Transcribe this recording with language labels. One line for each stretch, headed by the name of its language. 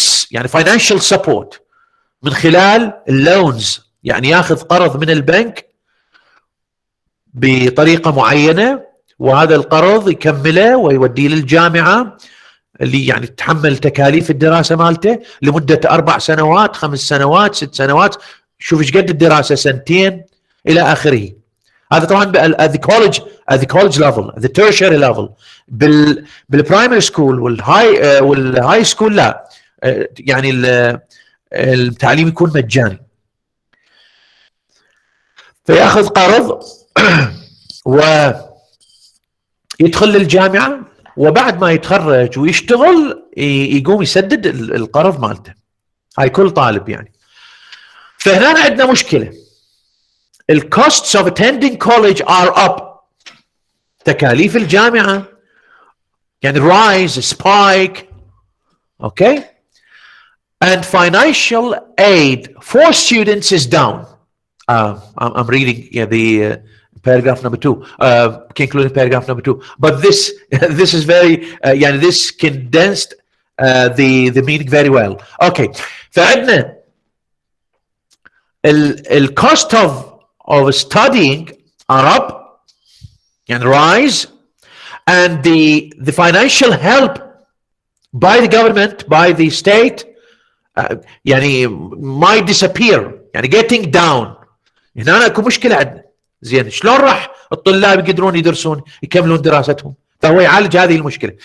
Arabic: يعني
English: financial support
Arabic: من خلال اللونز، يعني ياخذ قرض من البنك بطريقة معينة، وهذا القرض يكمله ويوديه للجامعة اللي يعني تتحمل تكاليف الدراسة مالته لمدة 4 سنوات 5 سنوات 6 سنوات، شوف ايش قد الدراسة، 2 إلى آخره. هذا طبعا
English: at the college level, the tertiary level.
Arabic: بالبرايمري سكول والهاي سكول لا، يعني التعليم يكون مجاني. فياخذ قرض ويدخل للجامعة، وبعد ما يتخرج ويشتغل يقوم يسدد القرض مالته. هاي كل طالب يعني. فهنا عندنا مشكلة.
English: costs of attending college are up.
Arabic: تكاليف الجامعة يعني
English: rise, spike. Okay? And financial aid for students is down. I'm reading the paragraph number 2, concluding paragraph number 2. But this is very, this condensed the meaning very well. Okay.
Arabic: فعندنا
English: cost of studying are up and rise, and the financial help by the government, by the state,
Arabic: يعني
English: might disappear، يعني getting down.
Arabic: هنا اكو مشكله عندنا. زين شلون راح الطلاب يقدرون يدرسون يكملون دراستهم؟ فهو يعالج هذه المشكله.